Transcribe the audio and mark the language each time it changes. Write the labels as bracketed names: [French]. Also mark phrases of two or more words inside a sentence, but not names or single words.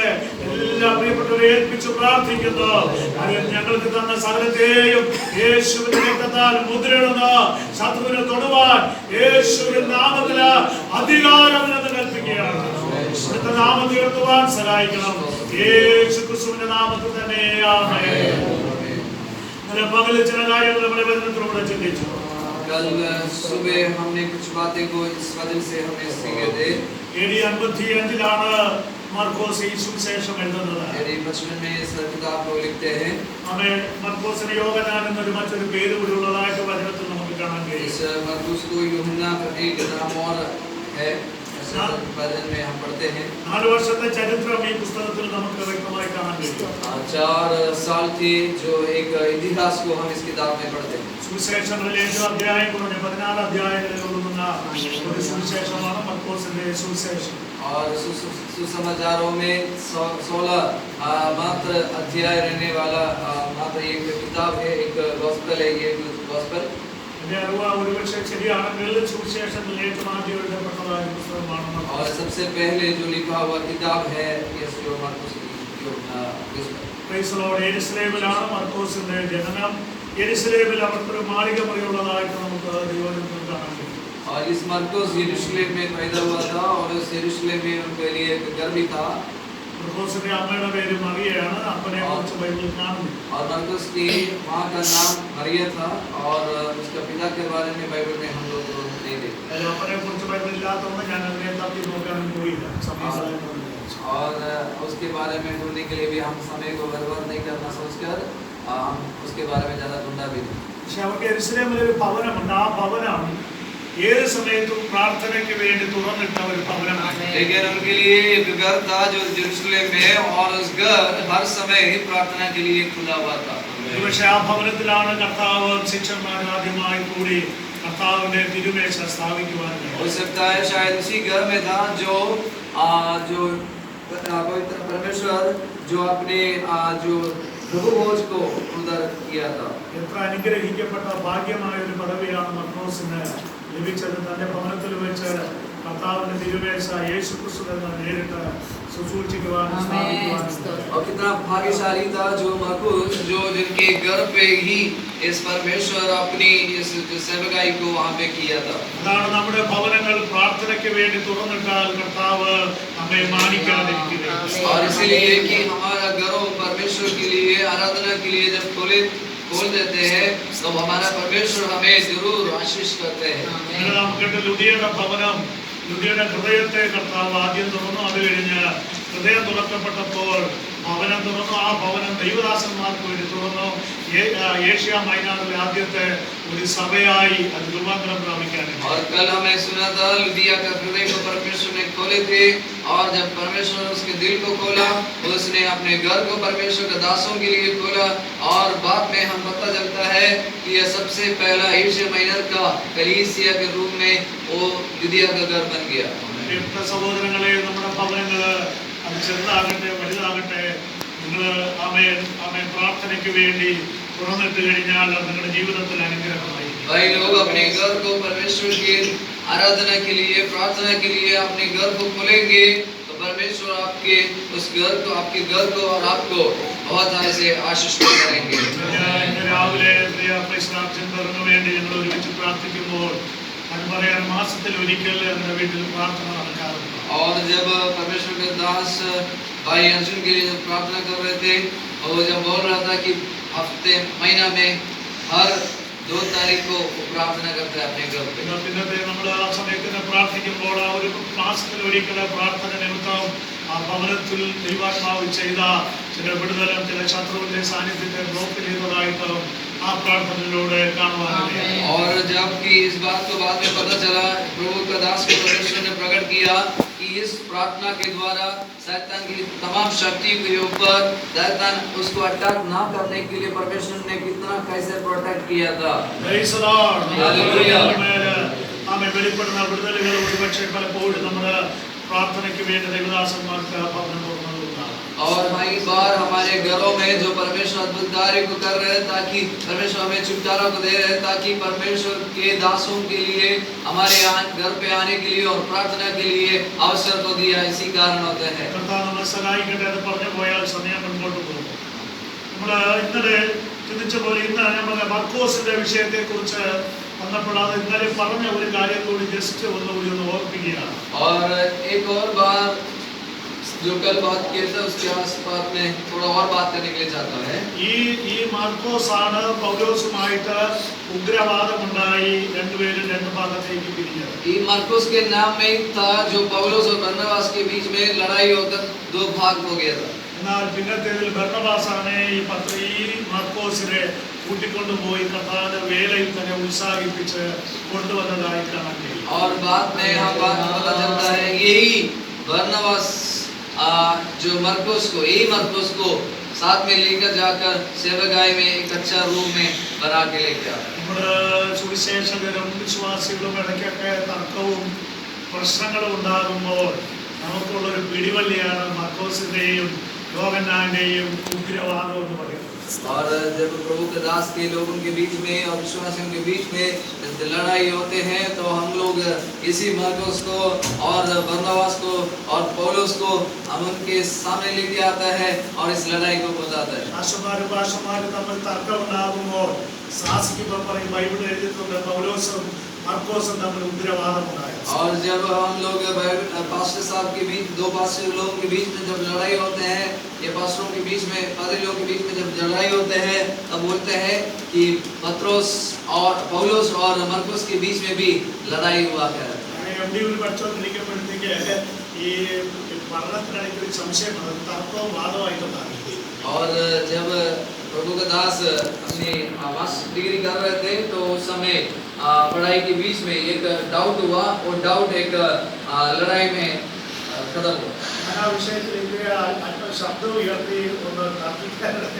[Malayalam] എല്ലാ പ്രിയപ്പെട്ടവരെ ഏൽപ്പിച്ച് പ്രാർത്ഥിക്കുന്നു. ഞങ്ങൾക്ക് തന്ന സകലത്തെയും യേശുവിന്റെ രക്തത്താൽ മുദ്രയിടുന്ന ശത്രുവിനെ തൊടുവാൻ യേശുവിന്റെ നാമത്തിൽ അധികാരം എന്ന് കൽപ്പിക്കുകയാണ്. ഇവിടുത്തെ നാമം ഉയർത്തുവാൻ സഹായിക്കണം. യേശു ക്രിസ്തുവിന്റെ നാമത്തിൽ തന്നെ ആമേൻ. പകലിൽ ചില കാര്യങ്ങൾ നമ്മുടെ വചനത്തിലൂടെ ചിന്തിച്ചു. [Hindi] कल सुबह हमने कुछ बातें को इस वजह से हमें सीखे थे। [Malayalam] AD 55 മർക്കോസ് ഈ സുവിശേഷം എഴുതുന്നത്. [Hindi] AD 55 में इस किताब को लिखते हैं. [Malayalam] हमें മർക്കോസിന് യോഹന്നാൻ എന്നൊരു മറ്റൊരു പേര് കൂടി ഉള്ളതായിട്ട് വചനത്തിൽ നമുക്ക് കാണാൻ കഴിയും. [Hindi] इस मरकुस को यूहन्ना का एक नाम और है. वचन में हम पढ़ते हैं. [Malayalam] 4 വർഷത്തെ ചരിത്രം ഈ പുസ്തകത്തിൽ നമുക്ക് വ്യക്തമായി കാണാൻ കഴിയും. [Hindi] 4 साल की जो एक इतिहास को हम इस किताब में पढ़ते हैं. [Malayalam] സുവിശേഷങ്ങളിലെ 7 അധ്യായം കൊണ്ട് 14 അധ്യായങ്ങളിൽ ഒതുങ്ങുന്ന ഒരു സുവിശേഷമാണ് മർക്കോസിന്റെ സുവിശേഷം. [Hindi] और सुसमाचारों में 16 मात्र अध्याय रहने वाला मात्र एक किताब है, एक गॉस्पेल है. ये गॉस्पेल [Malayalam] ഒരുപക്ഷെ ശരിയാണെങ്കിൽ സുവിശേഷത്തിൽ ഏറ്റവും ആദ്യം എഴുതപ്പെട്ടതായ പുസ്തകമാണ്. [Hindi] और सबसे पहले जो लिखा हुआ किताब है ये जो मरकुस की [Malayalam] യെരുശലേമിലാണ് മർക്കോസിന്റെ ജനനം. യെരുശലേമിൽ അവർക്കൊരു മാളിക മുറിയുള്ളതായിട്ട് നമുക്ക് ദൈവവചനത്തിൽ കാണാൻ കഴിയും. [Hindi] और इस मरकुस यरूशलेम में पैदा हुआ था और उस यरूशलेम में उनके लिए एक घर भी था. [Malayalam] മർക്കോസിന്റെ അമ്മയുടെ പേര് മറിയയാണ്. അപ്പനെ കുറിച്ച് ബൈബിളിൽ കാണുന്നു. [Hindi] और मरकुस की मां का नाम मरिया था और उसका पिता के बारे में बाइबल में हम लोग नहीं देखते. [Malayalam] അപ്പനെ കുറിച്ച് ബൈബിളിൽ ഇല്ലാത്തതുകൊണ്ട് ഞാൻ അതിനെ തപ്പി നോക്കാനും പോയില്ല. [Hindi] और उसके बारे में ढूंढने के लिए भी हम समय को बर्बाद नहीं करना सोचकर हम उसके बारे में ज्यादा ढूंढा भी नहीं. [Malayalam] പക്ഷെ അവർക്ക് യെരുശലേമിൽ ഒരു ഭവനമുണ്ട്. ആ ഭവനം ഏത് സമയത്തും പ്രാർത്ഥനയ്ക്ക് വേണ്ടി തുറന്നിട്ട ഒരു ഭവനമാണ്. [Hindi] लेकिन उनके लिए एक घर था जो यरूशलेम में, और उस घर हर समय ही प्रार्थना के लिए खुला हुआ था। [Malayalam] പക്ഷേ ആ ഭവനത്തിലാണ് കർത്താവ് ശിഷ്യന്മാർ ആദ്യമായി കൂടി കർത്താവിന്റെ തിരുമേശ സ്ഥാപിക്കുവാൻ. [Hindi] हो सकता है शायद उसी घर में था जो पवित्र परमेश्वर जो अपने जो प्रभु भोज को उधर किया था। [Malayalam] എത്ര അനുഗ്രഹിക്കപ്പെട്ട ഭാഗ്യമായ ഒരു പദവിയാണ് മർക്കോസിന് ലഭിച്ചത്. തന്റെ ഭവനത്തിൽ വെച്ച് കർത്താവിന്റെ തിരുമേശ യേശുക്രിസ്തു തന്നെ നേരിട്ട് ശുശ്രൂഷിക്കുവാനും സ്ഥാപിക്കുവാനും. [Hindi] और कितना भाग्यशाली था जो मरकुस, जो जिनके घर पे ही इस परमेश्वर अपनी इस सेवकाई को वहां पे किया था। [Malayalam] അതാണ് നമ്മുടെ ഭവനങ്ങൾ പ്രാർത്ഥനയ്ക്ക് വേണ്ടി തുറന്നിട്ടാൽ കർത്താവ് നമ്മെ മാനിക്കാതിരിക്കില്ല. [Hindi] और इसीलिए कि हमारा घरों परमेश्वर के लिए आराधना के लिए जब खोल देते हैं तो हमारा परमेश्वर हमें जरूर आशीष करते हैं। [Malayalam] നമുക്ക് ലുദിയുടെ ഭവനം, ലുദിയുടെ ഹൃദയത്തെ കർത്താവ് ആദ്യം തുറന്നു. അത് കഴിഞ്ഞ് ഹൃദയം തുറക്കപ്പെട്ടപ്പോൾ ഭവനം തുറന്നു. ആ ഭവനം ദൈവദാസന്മാർക്ക് വേണ്ടി തുറന്നു. ഏഷ്യ മൈനറിലെ ആദ്യത്തെ ഒരു സഭയായി അത് രൂപാന്തരം പ്രാപിക്കാനുണ്ട്. [Hindi] और कल हमें सुना था लुदिया का हृदय को परमेश्वर ने खोले थे, और जब परमेश्वर ने उसके दिल को खोला, उसने अपने घर को परमेश्वर के दासों के लिए खोला, और बाद में हम पता चलता है कि यह सबसे पहला एशिया माइनर का कलीसिया के रूप में वो लुदिया का घर बन गया। [Malayalam] സഹോദരങ്ങളെ, നമ്മുടെ ഭവനങ്ങള് അത് ചെറുതാകട്ടെ വലുതാകട്ടെ, നിങ്ങൾ ആമേൻ പ്രാർത്ഥനയ്ക്ക് വേണ്ടി തുറന്നിട്ട് കഴിഞ്ഞാൽ നിങ്ങളുടെ ജീവിതത്തിൽ അനുഗ്രഹമായി. [Hindi] भाई लोग अपने घर को परमेश्वर की आराधना के लिए, प्रार्थना के लिए अपने घर को खोलेंगे तो परमेश्वर आपके उस घर को, आपके घर को और आपको बहुत ऐसे आशीष करेंगे। [Malayalam] ഇന്ന് രാവിലെ പ്രിയ പ്രശ്നാർത്ഥികൾക്ക് വേണ്ടി ഞങ്ങൾ ഒരുമിച്ച് പ്രാർത്ഥിക്കുമ്പോൾ അത് പറയാൻ മാസത്തിൽ ഒരിക്കൽ നമ്മുടെ വീട്ടിൽ പ്രാർത്ഥന നടക്കാറുണ്ട്. [Hindi] और जब परमेश्वर के दास भाई अर्जुन के लिए प्रार्थना कर रहे थे, और वो जब बोल रहा था कि हफ्ते महीना में हर 2 तारीख को प्रार्थना करते हैं अपने घर पे। [Malayalam] ഇന്നത്തെ നമ്മൾ ആ സമയത്ത് പ്രാർത്ഥിക്കുമ്പോൾ ആ ഒരു മാസത്തിൽ ഒരിക്കൽ പ്രാർത്ഥന നിമിത്തം ആ ഭവനത്തിൽ ദൈവാത്മാവ് ചെയ്ത ചില വിടുതലും ചില ശത്രുവിന്റെ സാന്നിധ്യത്തെ ബ്ലോക്ക് ചെയ്തതായിട്ടും ആ പ്രാർത്ഥനയിലൂടെ കാണുവാനില്ല. [Hindi] और जब कि इस बात को बाद में पता चला, प्रभु का दास को परमेश्वर ने प्रकट किया कि इस प्रार्थना के द्वारा शैतान की तमाम शक्ति के ऊपर शैतान उसको अटैक ना करने के लिए परमेश्वर ने कितना कैसे प्रोटेक्ट किया था। [English] Praise the Lord. Hallelujah. [Malayalam] ആമേൻ. വെളിപ്പെടുന്ന വിടുതലുകൾ ഒരുപക്ഷെ പലപ്പോഴും നമ്മുടെ പ്രാർത്ഥനയ്ക്ക് വേണ്ടി ദൈവദാസന്മാർക്ക് ഭവനം തുറന്നതുകൊണ്ടാണ്. [Hindi] और कई बार हमारे घरों में जो परमेश्वर अद्भुत कार्य को कर रहे हैं, ताकि परमेश्वर हमें छुटकारा को दे रहे हैं, ताकि परमेश्वर के दासों के लिए हमारे घर पे आने के लिए और प्रार्थना के लिए अवसर को दिया, इसी कारण होते हैं। [Malayalam] കർത്താവ് നമ്മളെ സഹായിക്കട്ടെ. അത് പറഞ്ഞു പോയാൽ സമയം മുൻപോട്ട് പോകും. നമ്മൾ ഇന്നലെ ചിന്തിച്ച പോലെ ഇന്ന് നമ്മൾ മർക്കോസിന്റെ വിഷയത്തെ കുറിച്ച് വന്നപ്പോൾ അത് ഇന്നലെ പറഞ്ഞ ഒരു കാര്യം കൂടി ജസ്റ്റ് ഒന്നുകൂടി ഒന്ന് ഓർപ്പിക്കുകയാണ്. [Hindi] और एक और बार जो कल बात किए थे उसके आसपास में थोड़ा और बात करने के लिए चाहता है। [Malayalam] ഈ മാർക്കോസ് ആണ് പൗലോസുമായിട്ട് ഉഗ്രവാദമുണ്ടായി രണ്ടുപേരും രണ്ട് ഭാഗത്തേക്ക് പിരിഞ്ഞത്. [Hindi] ये मार्कुस के नाम में ही था जो पौलुस और बरनबास के बीच में लड़ाई होकर 2 भाग हो गया था। [Malayalam] എന്നാൽ പിന്നത്തേതിൽ ബർന്നബാസാണ് ഈ മാർക്കോസിനെ കൂട്ടിക്കൊണ്ടുപോയി കർത്താവിന്റെ വേലയിൽ തന്നെ ഉത്സാഹിപ്പിച്ച് കൊണ്ടുവന്നതായി കാണാൻ കഴിയും. [Hindi] और बाद में हम बात पता चलता है यही बरनबास जो यही मरकुस को साथ में लेकर जाकर सेवकाई में एक अच्छा रूम में बना के लेकर आया। [Malayalam] നമ്മുടെ സുവിശേഷകരും വിശ്വാസികളും ഇടയ്ക്കൊക്കെ തർക്കവും പ്രശ്നങ്ങളും ഉണ്ടാകുമ്പോൾ നമുക്കുള്ളൊരു പിടിവള്ളിയാണ് മർക്കോസിന്റെയും യോഹന്നാന്റെയും ഉഗ്രവാദം എന്ന് പറയുന്നത്. [Hindi] और जब प्रभु के दास के लोगों के बीच में और विश्वासियों के बीच में लड़ाई होते हैं तो हम लोग इसी मरकुस को और बरनबास को और पौलुस को हम उनके सामने लेके आता है और इस लड़ाई को बताता है। [Malayalam] ഭാഷമാര് തമ്മിൽ തർക്കം ഉണ്ടാകുമ്പോൾ ശാസിക്കുമ്പോൾ പറയും ബൈബിൾ എഴുതിയിട്ടുണ്ട് പൗലോസും മർക്കോസും തമ്മിൽ ഉഗ്രവാദമുണ്ടായി. [Hindi] और जब हम लोग पास्टर साहब के बीच 2 पास्टर लोगों के बीच में जब लड़ाई होते हैं, ये पास्टरों के बीच में पादरी लोगों के बीच में जब लड़ाई होते हैं तब बोलते हैं कि पत्रोस और पौलुस और मरकुस के बीच में भी लड़ाई हुआ है। [Malayalam] എംഡി ഒരു പഠിച്ചുകൊണ്ടിരിക്കുമ്പോഴത്തേക്ക് ഈ പഠനത്തിനിടയ്ക്ക് ഒരു സംശയം തർക്കവും വാദമായിട്ടുണ്ടാകും. [Hindi] और जब प्रभु का दास अपनी [English] master degree [Hindi] कर रहे थे तो उस समय पढ़ाई के बीच में एक डाउट हुआ और डाउट एक लड़ाई में खत्म हुआ [Malayalam] ഞാൻ ആ വിഷയത്തിലേക്ക് അല്പം ശബ്ദം ഉയർത്തി ഒന്ന് തർക്കിക്കാറുണ്ട്.